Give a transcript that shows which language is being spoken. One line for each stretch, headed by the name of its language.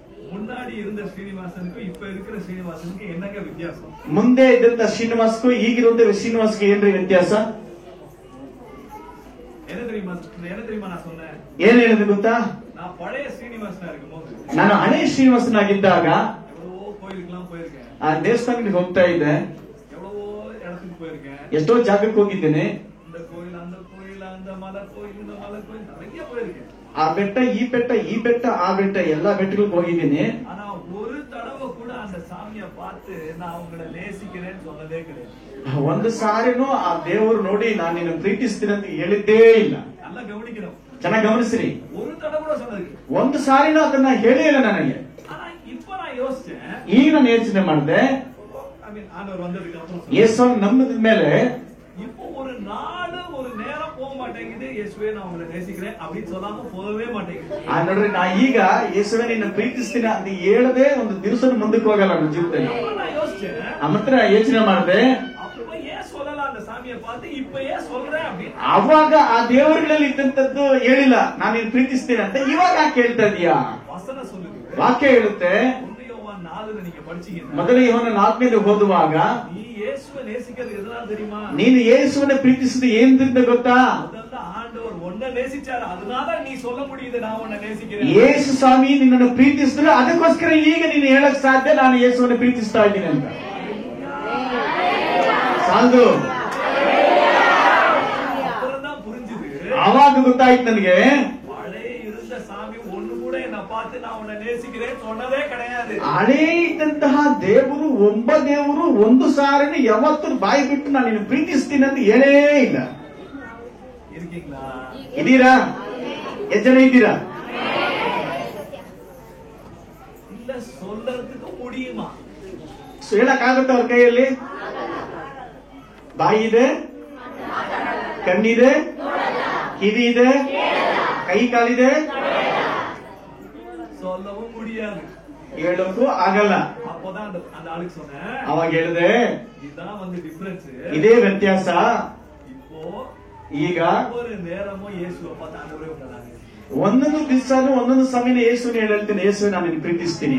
Tamil: முன்னாடி இருந்த ஸ்ரீனிவாசனுக்கு இப்ப இருக்கிற ஸ்ரீனிவாசனுக்கு என்னங்க வித்தியாசம்?
Kannada: ಮುಂದೆ ಇದ್ದಂತ ಶ್ರೀನಿವಾಸ್ಗೂ ಈಗಿರುವಂತ ಶ್ರೀನಿವಾಸ್ಗೂ ಏನ್ರಿ ವ್ಯತ್ಯಾಸ?
Tamil: என்ன தெரியுமா நான் சொன்னேன்?
Kannada: ಏನ್ ಹೇಳಿದ್ರು ಗೊತ್ತಾ?
Tamil: நான் பழைய ஸ்ரீனிவாசனா இருக்கும்போது
Kannada: ನಾನು ಹಳೆ ಶ್ರೀನಿವಾಸನಾಗಿದ್ದಾಗ
Tamil: எவ்வளவோ கோயிலுக்குலாம் போயிருக்கேன்,
Kannada: ಆ ದೇವಸ್ಥಾನಕ್ಕೆ ಹೋಗ್ತಾ ಇದ್ದೆ,
Tamil: எவ்வளவோ இடத்துக்கு போயிருக்கேன்,
Kannada: ಎಷ್ಟೋ ಜಾಗಕ್ಕೆ ಹೋಗಿದ್ದೇನೆ.
Tamil: இந்த கோயில் அந்த கோயில் அந்த மலை கோயில் இந்த மலை கோயில் நிறைய போயிருக்கேன்.
Kannada: ಆ ಬೆಟ್ಟ ಈ ಬೆಟ್ಟ ಆ ಬೆಟ್ಟ ಎಲ್ಲಾ ಬೆಟ್ಟಗಳಿಗೆ ಹೋಗಿದ್ದೀನಿ.
Tamil: ஆனா ஒரு தடவை கூட அந்த சாமியை பார்த்து நான் உங்களை நேசிக்கிறேன்னு சொன்னதே கிடையாது.
Kannada: ಒಂದು ಸಾರಿನೂ ಆ ದೇವರು ನೋಡಿ ನಾನು ನಿನ್ನ ಪ್ರೀತಿಸ್ತೀನಿ ಅಂತ ಹೇಳಿದ್ದೇ ಇಲ್ಲ.
Tamil: நல்லா கவனிக்கணும்,
Kannada: ಚೆನ್ನಾಗಿ ಗಮನಿಸ್ರಿ.
Tamil: ஒரு தடவை கூட சொன்னது.
Kannada: ಒಂದು ಸಾರಿನೂ ಅದನ್ನ ಹೇಳೇ ಇಲ್ಲ ನನಗೆ.
Tamil: ஆனா இப்ப நான் யோசிச்சேன்,
Kannada: ಈಗ ನಾನು ಯೋಚನೆ ಮಾಡಿದೆ,
Tamil: ஆண்டவர் வந்ததுக்கு அப்புறம்
Kannada: ಯೇಸು ನಂಬಿದ ಮೇಲೆ
Tamil: இப்போ ஒரு நாடு ஒரு நேரம் போக மாட்டேங்குது, இயேசுவே நான் உங்களை நேசிக்கிறேன் அப்படின்னு சொல்லாம போகவே மாட்டேங்குது.
Kannada: ನೋಡ್ರಿ, ನಾ ಈಗ ಯೇಸುವೆ ನಿನ್ನ ಪ್ರೀತಿಸ್ತೀನಿ ಅಂತ ಹೇಳದೆ ಒಂದು ದಿವಸ ಮುಂದಕ್ಕೆ ಹೋಗಲ್ಲ ನನ್ನ ಜೀವಿತದಲ್ಲಿ.
Tamil: நான் யோசிச்சேன்,
Kannada: ಮಾತ್ರ ಯೋಚನೆ ಮಾಡಿದೆ,
Tamil: அப்ப ஏன் சொல்லலாம் அந்த சாமியை பார்த்து, இப்ப ஏன் சொல்றேன் அப்படின்னு.
Kannada: ಅವಾಗ ಆ ದೇವರುಗಳಲ್ಲಿ ಇದ್ದಂತದ್ದು ಹೇಳಿಲ್ಲ, ನಾನು ನಿನ್ನ ಪ್ರೀತಿಸ್ತೀನಿ ಅಂತ. ಇವಾಗ ಯಾಕೆ ಹೇಳ್ತಾ ಇದೀಯಾ?
Tamil: வசனம் சொல்லுது,
Kannada: ವಾಕ್ಯ ಹೇಳುತ್ತೆ.
Tamil: 4 நீங்க படிச்சீங்கன்னா,
Kannada: ಮೊದಲ ಯೋಹನ 4ನೇದು ಓದುವಾಗ,
Tamil: நீ இயேசுவை நேசிக்கிறது எதனால தெரியுமா?
Kannada: ನೀನು ಯೇಸುವನ್ನ ಪ್ರೀತಿಸಿದ ಏನ್ರಿಂದ ಗೊತ್ತಾ?
Tamil: முதல்ல ஆண்டவர் உன்னை நேசிச்சாரு, அதனால நீ சொல்ல முடியுது நான் உன்னை நேசிக்கிறேன்.
Kannada: ಯೇಸು ಸ್ವಾಮಿ ನಿನ್ನನ್ನು ಪ್ರೀತಿಸಿದ್ರೆ ಅದಕ್ಕೋಸ್ಕರ ಈಗ ನೀನು ಹೇಳಕ್ ಸಾಧ್ಯ ನಾನು ಯೇಸುವನ್ನ ಪ್ರೀತಿಸ್ತಾ ಇದ್ದೀನಿ ಅಂತ. ಸಾಲ್ದು.
Tamil: அப்புறம்தான் புரிஞ்சுது,
Kannada: ಆವಾಗ ಗೊತ್ತಾಯ್ತು ನನಗೆ,
Tamil: பழைய இருந்த சாமி ஒண்ணு கூட என்ன பார்த்து நான் உன்னை நேசிக்கிறேன் சொன்னதே கிடையாது.
Kannada: ಹಳೇ ಇದ್ದಂತಹ ದೇವರು ಒಬ್ಬ ದೇವರು ಒಂದು ಸಾರಿನ ಯಾವತ್ತೂ ಬಾಯಿ ಬಿಟ್ಟು ನಾನು ನಿನ್ನ ಪ್ರೀತಿಸ್ತೀನಿ ಅಂತ ಹೇಳೇ ಇಲ್ಲ.
Tamil: இருக்கீங்களா?
Kannada: ಇದೀರಾ? ಎಷ್ಟು ಜನ ಇದ್ದೀರಾ?
Tamil: இல்ல சொல்றதுக்கு முடியுமா?
Kannada: ಹೇಳಕ್ಕಾಗತ್ತ ಅವ್ರ ಕೈಯಲ್ಲಿ? ಬಾಯಿ ಇದೆ, ಕಣ್ಣಿದೆ, ಕಿವಿ ಇದೆ, ಕೈ ಕಾಲಿದೆ,
Tamil: சொல்லவும் முடியாது.
Kannada: ಹೇಳೋಕ್ಕೂ ಆಗಲ್ಲ.
Tamil: அப்போதான் அந்த ஆளுக்கு சொன்னேன்,
Kannada: ಅವಾಗ ಹೇಳಿದೆ,
Tamil: இதுதான் வந்து டிஃபரன்ஸ்.
Kannada: ಇದೇ ವ್ಯತ್ಯಾಸ.
Tamil: இப்போ
Kannada: ಈಗ
Tamil: ஒரு நேரமும் இயேசுவை பார்த்து ஆண்டவரே உங்களை நான் நேசிக்கிறேன்.
Kannada: ಒಂದೊಂದು ದಿವಸನೂ ಒಂದೊಂದು ಸಮಯನ ಯೇಸುವಿನ ಹೇಳ್ತೇನೆ, ಯೇಸುವೆ ನಾನು ನಿನ್ನ ಪ್ರೀತಿಸ್ತೀನಿ.